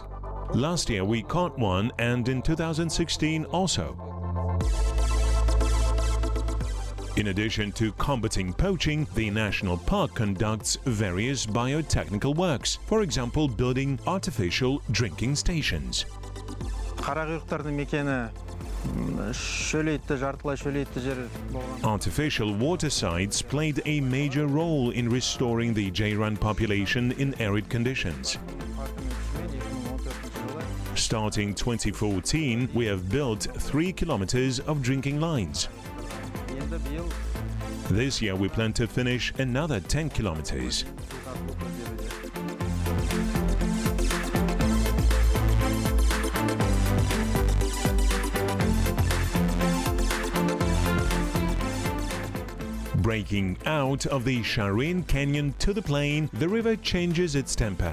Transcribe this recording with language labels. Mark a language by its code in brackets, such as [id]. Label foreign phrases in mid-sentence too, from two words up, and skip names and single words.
[en] Last year we caught one, and in 2016 also. In addition to combating poaching, the national park conducts various biotechnical works, for example, building artificial drinking stations. [kk] Қарақұйрықтардың мекені Шөлейтті, жартылай шөлейтті жер болған. [en] Artificial water sites played a major role in restoring the Charion population in arid conditions. [kk] Паркінің күшімен 2014 жылы [en] Starting 2014, we have built 3 kilometers of drinking lines. [kk] енді биыл [en] This year we plan to finish another 10 kilometers. [kk] су тартылып беруде. [en] Breaking out of the Sharyn Canyon to the plain, the river changes its temper.